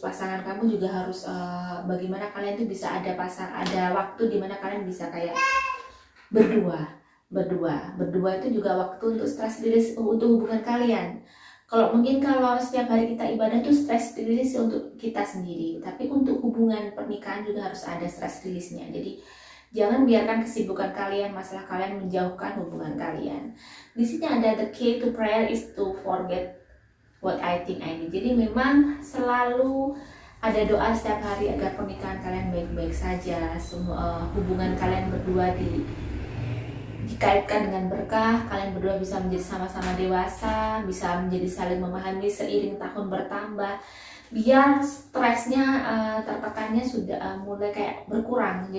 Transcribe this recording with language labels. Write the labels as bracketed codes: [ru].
[id] Pasangan kamu juga harus bagaimana kalian tuh bisa ada waktu di mana kalian bisa kayak berdua itu juga waktu untuk stress release untuk hubungan kalian. Kalau setiap hari kita ibadah tuh stress release untuk kita sendiri, tapi untuk hubungan pernikahan juga harus ada stress release-nya. Jadi jangan biarkan kesibukan kalian, masalah kalian menjauhkan hubungan kalian. Di sini ada [en] the key to prayer is to forget what I think I need. [id] Jadi memang selalu ada doa setiap hari agar pernikahan kalian baik-baik saja, semua hubungan kalian berdua dikaitkan dengan berkah, kalian berdua bisa menjadi sama-sama dewasa, bisa menjadi saling memahami seiring tahun bertambah, biar stresnya, tertekannya sudah mulai kayak berkurang.